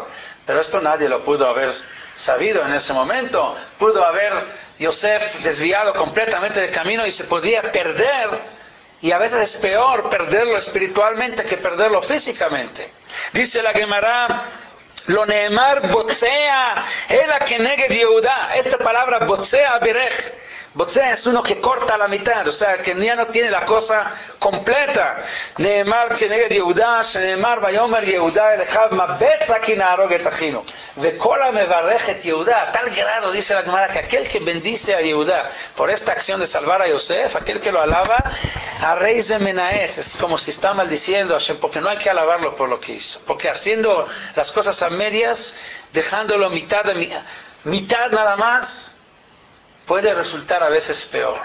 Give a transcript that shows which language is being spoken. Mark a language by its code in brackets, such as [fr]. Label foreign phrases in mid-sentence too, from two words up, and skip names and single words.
[es] Pero esto nadie lo pudo haber sabido en ese momento. Pudo haber Yosef desviado completamente del camino y se podía perder. Y a veces es peor perderlo espiritualmente que perderlo físicamente. Dice la Gemara, [he] לא נאמר בוצע, אלא כנגד יהודה. [es] Esta palabra [he] בוצע ברך. [es] Botzea es uno que corta a la mitad, o sea, que ya no tiene la cosa completa. [he] נאמר כנגד יהודה, שנאמר ויאמר יהודה אל אחיו מה בצע כי נהרג את אחינו. וכל המברך את יהודה. [es] A tal grado dice la Gemara que aquel que bendice a Yehudá por esta acción de salvar a Yosef, aquel que lo alaba, a rey de Menaetz, es como si está maldiciendo a Hashem, porque no hay que alabarlo por lo que hizo. Porque haciendo las cosas a medias, dejándolo mitad nada más, puede resultar a veces peor.